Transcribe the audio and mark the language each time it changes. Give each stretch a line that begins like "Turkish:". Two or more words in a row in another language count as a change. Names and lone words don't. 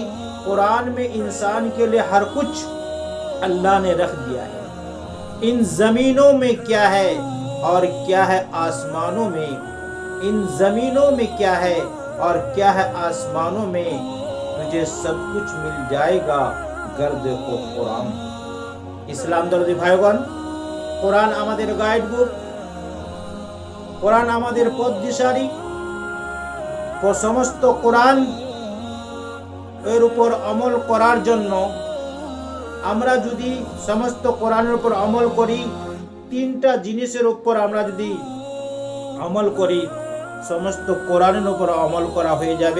Urdu: قرآن میں انسان کے لیے ہر کچھ اللہ نے رکھ دیا ہے۔ ان زمینوں میں کیا ہے اور کیا ہے آسمانوں میں، ان زمینوں میں کیا ہے اور کیا ہے آسمانوں میں، تجھے سب کچھ مل جائے گا گر دیکھو قرآن.
Bangla: ইসলাম দরদি ভাইগণ, কোরআন আমাদের
English: guide book,
Bangla: কোরআন আমাদের পথ দিশারি। সমস্ত কোরআন এর উপর আমল করার জন্য আমরা যদি সমস্ত কোরআনের উপর আমল করি, 3টা জিনিসের উপর আমরা যদি আমল করি, সমস্ত কোরআনের উপর আমল করা হয়ে যাবে।